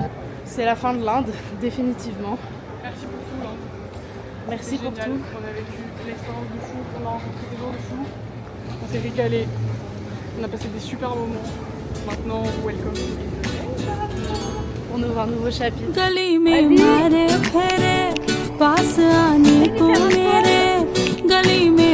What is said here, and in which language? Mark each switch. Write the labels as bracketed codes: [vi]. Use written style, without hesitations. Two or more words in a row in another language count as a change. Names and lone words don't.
[fr] C'est la fin de l'Inde, définitivement. Merci pour tout l'Inde. Merci pour génial. tout. On a vécu l'expérience de fou, on a rencontré des gens de fou. On s'est régalé. On a passé des super moments. Maintenant, welcome. On ouvre un nouveau chapitre. [hi] गली में मारे फेरे पास आने को मेरे गली